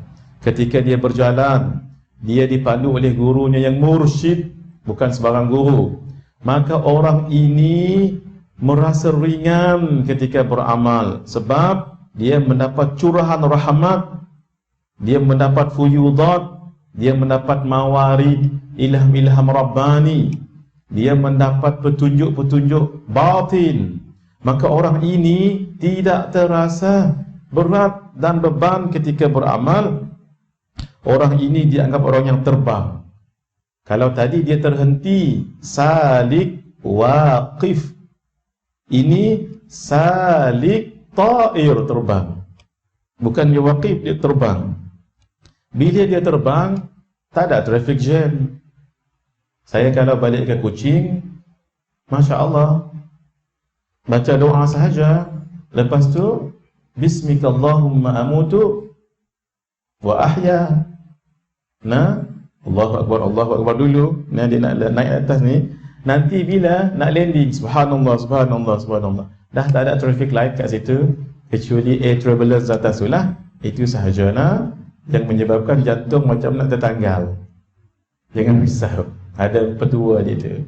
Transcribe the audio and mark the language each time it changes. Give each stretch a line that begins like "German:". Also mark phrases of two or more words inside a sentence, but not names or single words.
Malay: Ketika dia berjalan, dia dipandu oleh gurunya yang mursyid, bukan sebarang guru. Maka orang ini merasa ringan ketika beramal, sebab dia mendapat curahan rahmat, dia mendapat fuyudat, dia mendapat mawarid, ilham-ilham rabbani, dia mendapat petunjuk-petunjuk batin. Maka orang ini tidak terasa berat dan beban ketika beramal. Orang ini dianggap orang yang terbang. Kalau tadi dia terhenti, salik, waqif. Ini salik, ta'ir, terbang. Bukan dia waqif, dia terbang. Bila dia terbang, tak ada
English: traffic jam.
Malay: Saya kalau balik ke Kuching,
Arabic: ما شاء الله,
Malay: baca doa sahaja. Lepas tu,
Arabic: باسمك اللهم أموت وأحيا.
Malay: Nah,
Arabic: الله أكبر
Malay: dulu. Nah, dia nak naik atas ni. Nanti bila nak landing, Subhanallah, Subhanallah, Subhanallah. Dah tak ada
English: traffic light
Malay: kat situ, kecuali
English: air travelers
Malay: atas tu lah. Itu sahaja nah, yang menyebabkan jantung macam nak tertanggal. Jangan risau, ada petua dia tu.